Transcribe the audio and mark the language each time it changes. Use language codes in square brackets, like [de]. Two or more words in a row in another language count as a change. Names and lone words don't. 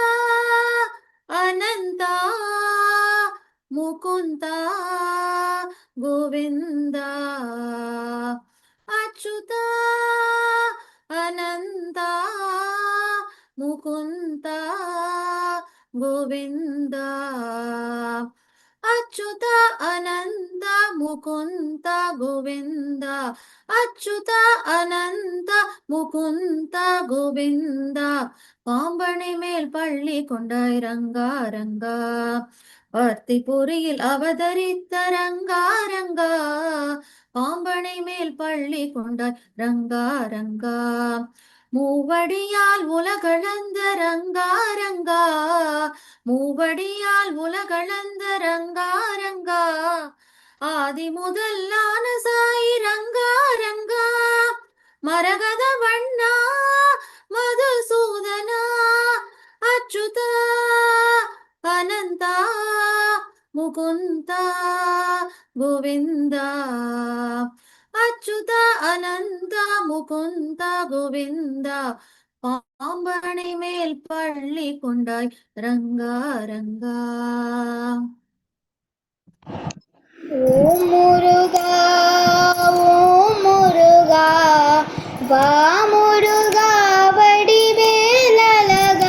[ta] அனந்தா முகுந்தா கோவிந்தா, அச்சுதா அனந்தா முகுந்தா கோவிந்தா, [kn] ಅಚ್ಯುತ ಅನಂತ ಮುಕುಂದ ಗೋವಿಂದ, ಅಚ್ಯುತ ಅನಂತ ಮುಕುಂದ ಗೋವಿಂದ, [ta] பாம்பனை மேல் பள்ளி கொண்டாய் ரங்கா ரங்கா, பர்த்திபுரியில் அவதரித்த ரங்கா ரங்கா, பாம்பனை மேல் பள்ளி கொண்டாய் ரங்கா ரங்கா, மூவடியால் உலகளந்த ரங்கா ரங்கா, மூவடியால் உலகளந்த ரங்கா ரங்கா, ஆதி முதல்லான சாய் ரங்கா ரங்கா, மரகத வண்ணா மதுசூதனா, அச்சுதா அனந்தா முகுந்தா [kn] ಗೋವಿಂದ ಅಚ್ಯುತ ಅನಂತ ಮುಕುಂದ ಗೋವಿಂದ [ta] பாம்பனை மேல் பள்ளி கொண்டாய் ரங்கா ரங்கா. ஓம் முருகா ஓம் முருகா வா முருகா வடிவேலழகா.